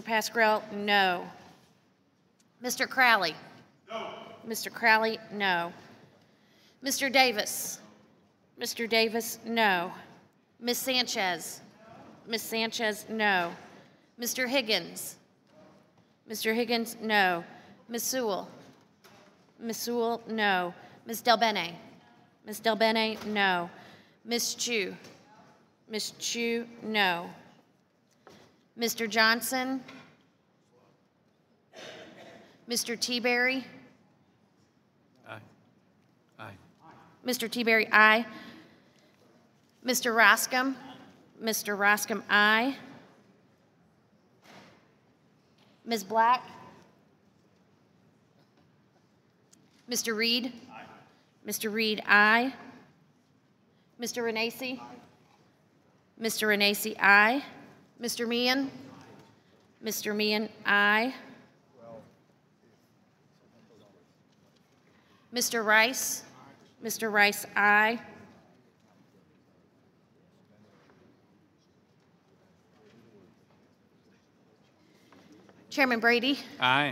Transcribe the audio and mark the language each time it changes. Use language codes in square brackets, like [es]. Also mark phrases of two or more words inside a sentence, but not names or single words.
[en] Pascrell, no. Mr. Crowley? No. Mr. Crowley, no. Mr. Davis? Mr. Davis, no. Ms. Sanchez? Ms. Sanchez, no. Mr. Higgins? Mr. Higgins, no. Ms. Sewell? Ms. Sewell, no. Ms. Delbene? Ms. Delbene, no. Ms. Chu? Ms. Chu, no. Mr. Johnson? Mr. Teaberry? Aye. Aye. Mr. Teaberry, aye. Mr. Roscom? Mr. Roscom, aye. Ms. Black? Mr. Reed? Aye. Mr. Reed, aye. Mr. Renacci? Mr. Renacci, aye. Mr. Meehan? Mr. Meehan, aye. Mr. Rice? Mr. Rice, aye. Chairman Brady? Aye.